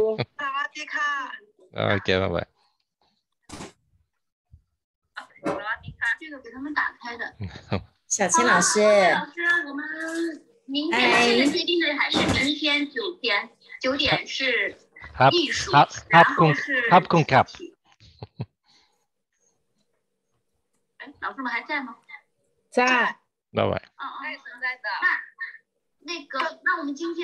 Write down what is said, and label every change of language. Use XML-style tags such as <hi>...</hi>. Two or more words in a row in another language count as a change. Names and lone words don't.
<en>Okay, bye-bye.</en> <zh>这个给他们打开的。小青老师，我们明天现在确定的还是明天9点是艺术，然后是</zh> <th>ขอบคุณครับ</th> <zh>哎，老师们还在吗？在。拜拜。在的。那个，那我们今天。</zh>